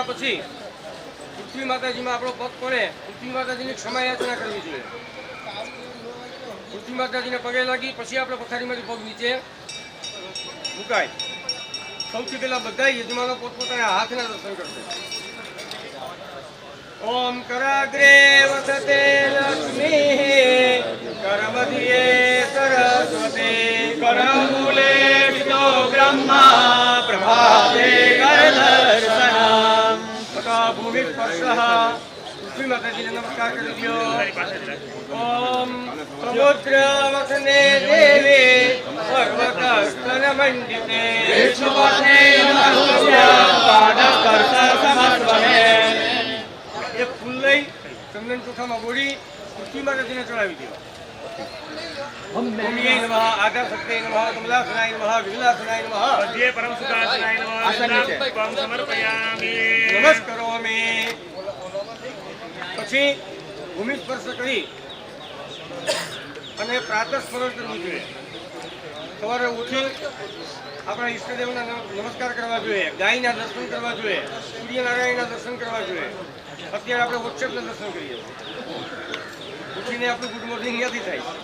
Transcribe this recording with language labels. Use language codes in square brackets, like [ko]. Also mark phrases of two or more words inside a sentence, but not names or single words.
[gu] પછી પૃથ્વી માતાજીમાં આપણો પગ પડે પૃથ્વી માતાજીની ક્ષમા યાચના કરવી જોઈએ પૃથ્વી માતાજીને પગે લાગી પછી આપણે પથારીમાંથી પગ નીચે મુકાય સૌથી પહેલા બધા યજમાનો પોતપોતાના હાથના દર્શન કરશે [sa] ઓમ કરાગ્રે વસતે લક્ષ્મી કરમધ્યે સરસ્વતી करमूले विदो ब्रह्मा प्रभाते करदर्शनम् तथा भूमि स्पर्शः [gu] પૃથ્વી માતાજીને નમસ્કાર કરી દ્યો [sa] ઓમ સમુદ્ર વસને દેવે પર્વત સ્તન મંડિતે विष्णुपत्ने नमस्ते पादस्पर्श समस्वने [gu] એ ફૂલ લઈ ચંદન ચોખામાં બોળી પૃથ્વી માતાજીને ચડાવી દો [sa] ભૂમિએ નમઃ આધાશક્તે નમઃ કમલાસનાય નમઃ વિમલાસનાય નમઃ મધ્યે પરમ સુખાસનાય નમઃ ત્વં સમર્પયામિ [gu] નમસ્કારોમિ પછી ભૂમિ સ્પર્શ કરી અને પ્રાતઃ સ્મરણ કરવું જોઈએ સવારે ઉઠી આપણા ઈષ્ટદેવના નમસ્કાર કરવા જોઈએ ગાયના દર્શન કરવા જોઈએ સૂર્યનારાયણના દર્શન કરવા જોઈએ અત્યારે આપણે વોટ્સએપના દર્શન કરીએ ઉઠીને આપણું [en] good morning [gu] ત્યાંથી થાય